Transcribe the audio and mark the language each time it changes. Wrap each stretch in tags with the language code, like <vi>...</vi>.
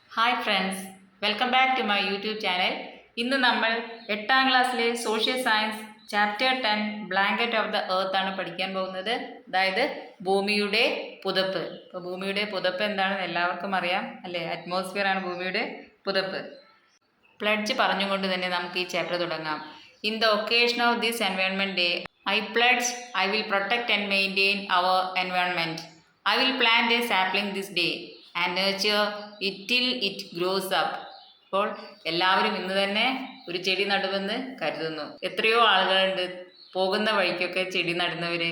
<en>Hi friends, welcome back to my YouTube channel.</en> <ml>ഇന്ന് നമ്മൾ 8ാം ക്ലാസ്സിലെ social science chapter 10 blanket of the earth ആണ് പഠിക്കാൻ പോകുന്നത്. അതായത് ഭൂമിയുടെ പുതപ്പ്. ഇപ്പോൾ ഭൂമിയുടെ പുതപ്പ് എന്താണെന്ന് എല്ലാവർക്കും അറിയാം അല്ലേ? അറ്റ്മോസ്ഫിയർ ആണ് ഭൂമിയുടെ പുതപ്പ്. പ്ലഡ്ജ് പറഞ്ഞുകൊണ്ട് തന്നെ നമുക്ക് ഈ ചാപ്റ്റർ തുടങ്ങാം.</ml> <en>In the occasion of this environment day, I pledge I will protect and maintain our environment. I will plant a sapling this day and nurture it till it grows up.</en> <ml>അപ്പോൾ എല്ലാവരും ഇന്ന് തന്നെ ഒരു ചെടി നടുമെന്ന് കരുതുന്നു. എത്രയോ ആളുകളുണ്ട് പോകുന്ന വഴിക്കൊക്കെ ചെടി നടുന്നവർ.</ml>